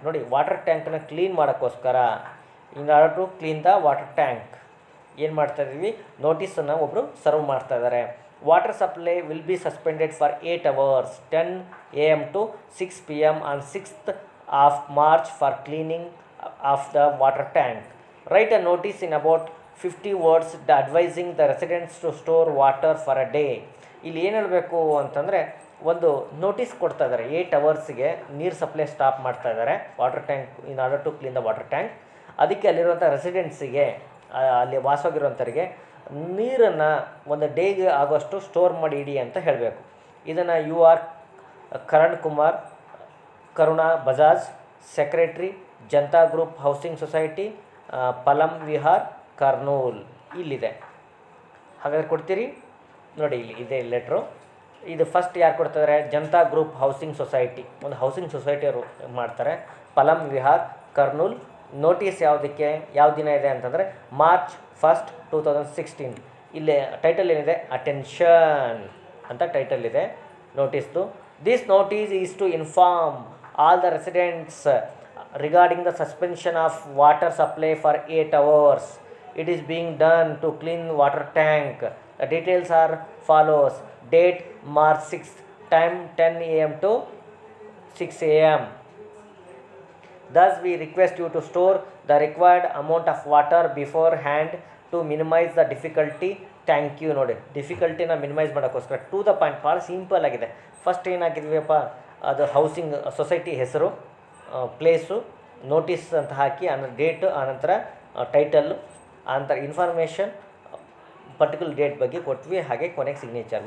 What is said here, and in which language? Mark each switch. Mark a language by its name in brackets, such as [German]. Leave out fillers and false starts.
[Kannada] ನೋಡಿ, water ಟ್ಯಾಂಕನ್ನು clean ಮಾಡೋಕ್ಕೋಸ್ಕರ [English] in order to clean the water tank [Kannada] ಏನು ಮಾಡ್ತಾ ಇದ್ದೀವಿ, ನೋಟಿಸನ್ನು ಒಬ್ಬರು ಸರ್ವ್ ಮಾಡ್ತಾ ಇದ್ದಾರೆ. [English] Water supply will be suspended for 8 hours 10 AM to 6 PM on 6th March for cleaning of the water tank. Write a notice in about 50 words advising the residents to store water for a day. [Kannada] ಇಲ್ಲಿ ಏನು ಹೇಳಬೇಕು ಅಂತಂದರೆ, ಒಂದು notice ಕೊಡ್ತಾ ಇದ್ದಾರೆ. 8 hours ನೀರು supply stop ಮಾಡ್ತಾ ಇದ್ದಾರೆ [English] Water tank in order to clean the water tank. [Kannada] ಅದಕ್ಕೆ ಅಲ್ಲಿರುವಂಥ ರೆಸಿಡೆಂಟ್ಸಿಗೆ, ಅಲ್ಲಿ ವಾಸವಾಗಿರುವಂಥವ್ರಿಗೆ ನೀರನ್ನು ಒಂದು ಡೇಗೆ ಆಗೋಷ್ಟು ಸ್ಟೋರ್ ಮಾಡಿ ಇಡಿ ಅಂತ ಹೇಳಬೇಕು. ಇದನ್ನು UR ಕರಣ್ ಕುಮಾರ್, ಕರುಣಾ Bajaj, secretary, Janata group housing society, ಪಲಂ Vihar, Kurnool ಇಲ್ಲಿದೆ. ಹಾಗಾದರೆ ಕೊಡ್ತೀರಿ ನೋಡಿ, ಇಲ್ಲಿ ಇದೆ ಲೆಟ್ರು. ಇದು ಫಸ್ಟ್ ಯಾರು ಕೊಡ್ತಿದ್ದಾರೆ, ಜನತಾ ಗ್ರೂಪ್ ಹೌಸಿಂಗ್ ಸೊಸೈಟಿ, ಒಂದು ಹೌಸಿಂಗ್ ಸೊಸೈಟಿಯವರು ಮಾಡ್ತಾರೆ. ಪಲಂ ವಿಹಾರ್, ಕರ್ನೂಲ್. ನೋಟಿಸ್ ಯಾವುದಕ್ಕೆ, ಯಾವ ದಿನ ಇದೆ ಅಂತಂದರೆ March 1st 2016. ಇಲ್ಲಿ ಟೈಟಲ್ ಏನಿದೆ, ಅಟೆನ್ಷನ್ ಅಂತ ಟೈಟಲ್ ಇದೆ ನೋಟಿಸ್ದು. [English] This notice is to inform all the residents regarding the suspension of water supply for 8 hours. It is being done to clean water tank. The details are follows. Date March 6th, time 10 AM to 6 AM. Thus we request you to store the required amount of water beforehand to minimize the difficulty. Thank you. [Kannada] ನೋಡಿ, ಡಿಫಿಕಲ್ಟಿನ minimise ಮಾಡೋಕ್ಕೋಸ್ಕರ [English] to the point, [Kannada] ಭಾಳ simple ಆಗಿದೆ. First ಏನಾಗಿದ್ವಿಯಪ್ಪ, ಅದು housing society ಹೆಸರು, place, notice ಅಂತ ಹಾಕಿ, date, ಆನಂತರ title, ಆನಂತರ information, particular date ಬಗ್ಗೆ ಕೊಟ್ವಿ. ಹಾಗೆ ಕೊನೆಗೆ ಸಿಗ್ನೇಚರ್.